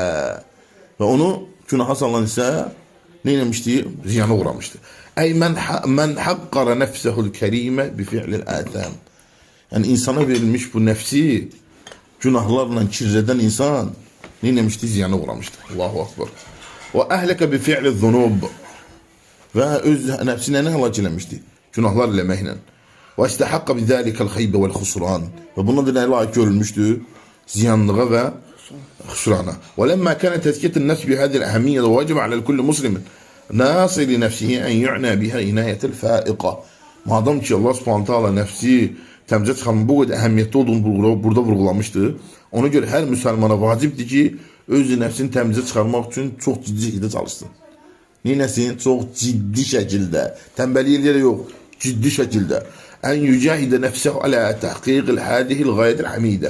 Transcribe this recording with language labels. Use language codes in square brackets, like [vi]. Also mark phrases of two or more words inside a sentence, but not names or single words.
[az] Və onu günaha salan isə neyləmişdi? Ziyana uğramışdı. [ar] أي من حقر نفسه الكريمة بفعل الآثام. [az] Yəni insana verilmiş bu nəfsi günahlarla kirlədən insan neyləmişdi? Ziyana uğramışdı. [ar] Allahu akbar. [az] Və [ar] أهلك بفعل الذنوب. [az] Və öz nəfsinə nə həlak eləmişdi? Günahlar eləməklə. Və [ar] استحق بذلك الخيبة والخسران. [az] Və buna da nə layiq görülmüşdü? Ziyanlığa və [ar] خسرانه ولما كانت تزكية النفس بهذه الأهمية وواجب على كل مسلم ناصر لنفسه أن يعنى بها عناية الفائقة. [az] Madem ki Allah Subhanahu Teala nefsi təmizə çıxarmanın bu qədər əhəmiyyətli olduğunu burada vurğulamışdı. Ona görə hər müsəlmana vacibdir ki, öz nəfsini təmizə çıxarmaq üçün çox ciddi şəkildə çalışsın. Neynəsin? Çox ciddi şəkildə. Tənbəlliklə yox, ciddi şəkildə. [ar] أن يجاهد نفسه على تحقيق هذه الغاية الحميدة.